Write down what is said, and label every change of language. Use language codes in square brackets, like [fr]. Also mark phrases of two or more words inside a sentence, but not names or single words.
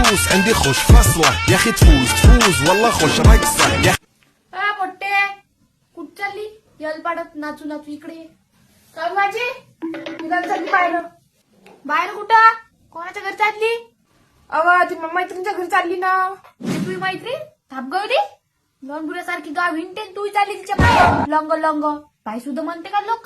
[ar] فلوس عندي خوش فصلة يا اخي تفوز والله خوش رقصة يا [mr] पोट्टे कुठ चालली यल पाडत नाचू नाचू इकडे काय माझी तुला चालली बाहेर कुठं कोणाच्या घरी चालली अव ती मैत्रिणीच्या घरी चालली ना. तुझी मैत्रीण थापगवली लंगुऱ्यासारखी गाव हिंडते तू चालली तिच्या बाहेर लंग लंग बाई सुद्धा म्हणते का लोक